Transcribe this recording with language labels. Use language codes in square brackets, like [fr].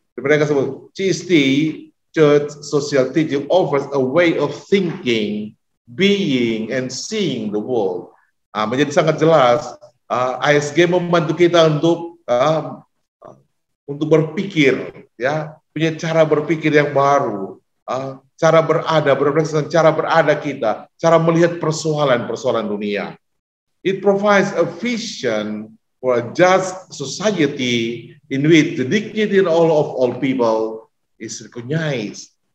[id] Mereka sebut [en] CST, Church Social Teaching, offers a way of thinking, being, and seeing the world. [id] Menjadi sangat jelas, ASG membantu kita untuk berpikir, ya, punya cara berpikir yang baru, cara berada, berefleksi tentang cara berada kita, cara melihat persoalan-persoalan dunia. [en] It provides a vision for a just society in which the dignity of all people is recognized.